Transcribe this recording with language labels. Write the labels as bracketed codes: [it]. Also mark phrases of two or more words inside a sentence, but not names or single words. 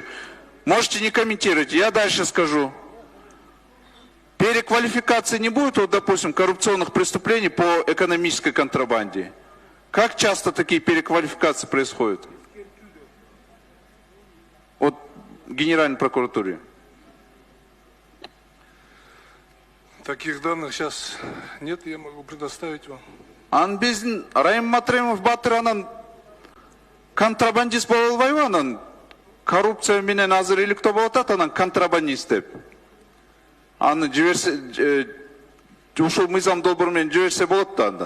[ru] Можете не комментировать, я дальше скажу. Переквалификации не будет, вот, допустим, коррупционных преступлений по экономической контрабанде. Как часто такие переквалификации происходят? От Генеральной прокуратуры. Таких данных сейчас нет, я могу предоставить вам. [ky] Анбезин Раим Матремов Батыр анан контрабандист боло албайбы анан коррупция менен азыр иликтөө болуп атат анан контрабандист деп. Аны жиберсе ушул мыйзам долбоору менен жиберсе болот да андан.